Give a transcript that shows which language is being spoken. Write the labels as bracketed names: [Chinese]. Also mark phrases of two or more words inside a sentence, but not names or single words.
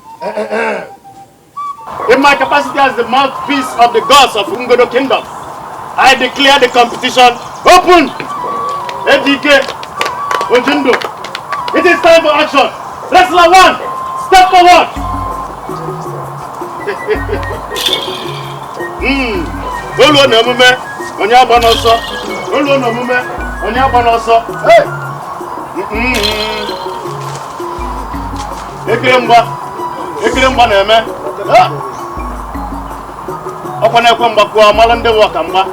[English] In my capacity as the mouthpiece of the gods of Ngodo Kingdom, I declare the competition open. Ejike, Ojindo, it is time for action. Wrestler 1, step forward. [Igbo] Olo na mume, onye agba n'ọsọ. Olo na mume, onye agba n'ọsọ. Hey. Ekere mgba na-eme. Ọkwa na-ekwe mgba kwuo amala ndị wụ ọka mgba.